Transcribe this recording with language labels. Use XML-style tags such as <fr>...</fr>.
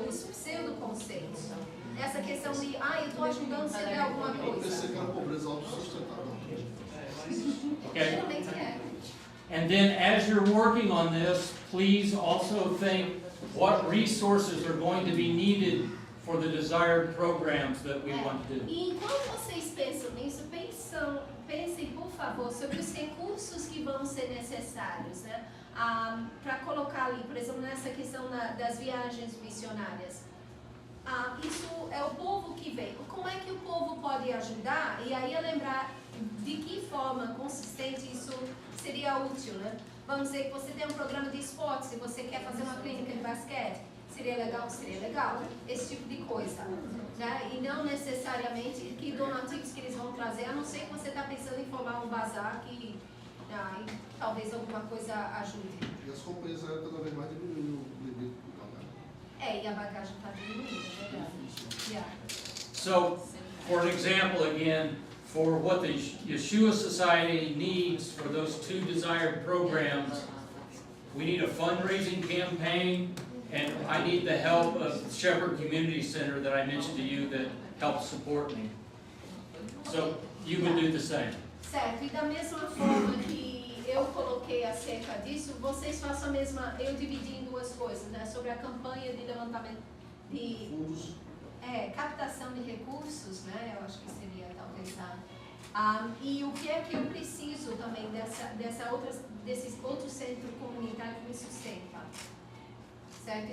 <pt>Os pseudo-conceitos. Essa questão de, eu estou ajudando se der alguma Eu pensei coisa. que era pobreza autossustentável.</pt> <en>Okay?</en> <pt>Geralmente é.</pt> <en>And then as you're working on this, please also think what resources are going to be needed for the desired programs that we want to do.</en> <pt>E enquanto vocês pensam nisso, pensem, por favor, sobre os recursos que vão ser necessários, né? Para colocar ali, por exemplo, nessa questão das viagens missionárias. Isso é o povo que vem. Como é que o povo pode ajudar? E aí é lembrar de que forma consistente isso seria útil, né? Vamos dizer que você tem um programa de esporte, se você quer fazer uma clínica de basquete, seria legal, esse tipo de coisa, né? E não necessariamente que donativos que eles vão trazer, a não ser que você está pensando em formar um bazar que talvez alguma coisa ajude. E as companhias aéreas cada vez mais diminuem o limite do bagagem. E a bagagem está diminuindo, é verdade.</pt> <en>Yeah. So, for an example again, for what the Yeshua Society needs for those two desired programs, we need a fundraising campaign, and I need the help of the Shepherd Community Center that I mentioned to you that helps support me. So, you would do the same.</en> <pt>Certo, e da mesma forma que eu coloquei acerca disso, vocês façam a mesma, eu dividi em duas coisas, né? Sobre a campanha de levantamento de Fundos. captação de recursos, né? Eu acho que seria talvez e o que é que eu preciso também desses outros centros comunitários que me sustentam. Certo?</pt>